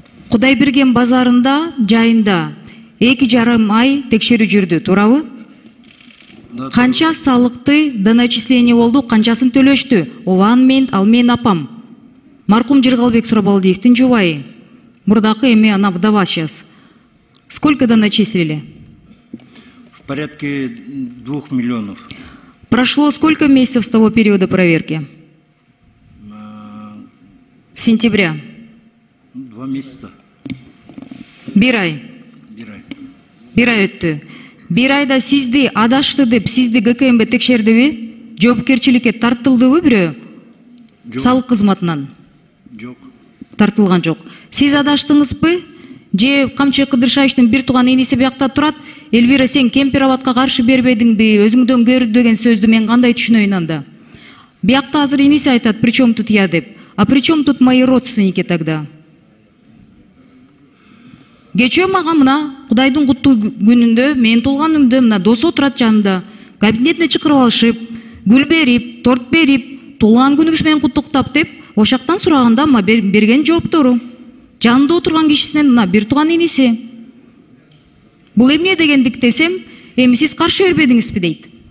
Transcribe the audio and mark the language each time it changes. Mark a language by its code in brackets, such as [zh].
[ky] Кудайберген базарында, жайында 2,5 ай текшерүү жүрдү, туурабы? Канча салыкты доначисление болду, канчасын төлөштү? Ован мен, ал мен апам. Маркум Жыргалбек Сурабалдиевдин жубайы. Мурдакы эми ана [ru] вдова сейчас. Сколько доначислили? В порядке 2 миллионов. Прошло сколько месяцев с того периода проверки? Сентября. 2 месяца. [ky] Бир ай өттү. Бир айда сизди адашты деп, сизди ГКМБ текшердиби? Жоопкерчиликке тартылдыбы бирөө? Салык кызматынан? Жок. Тартылган жок. Сиз адаштыңызбы? Же Камчы Кыдыршаевичтин бир тууган иниси биякта турат, Элвира, сен Кемпироватка каршы бербедиңби, өзүңдөн көр деген сөздү мен кандай түшүнөйүн анда? Биякта азыр иниси айтат, [ru] причем тут я [ky] деп. [ru] А причем тут мои родственники тогда? [ky] Кечөө мага мына Кудайдын куттуу күнүндө, мен туулганымда мына досу отурат жанында, кабинетине чакырып алышып, гүл берип, торт берип, туулган күнүңүз менен куттуктап деп, ошактан сураганда ма берген жооптору. Жанында отурган кишисинен мына бир тууган иниси. Бул эмне дегендик десем, эми сиз каршы бербедиңизби дейт.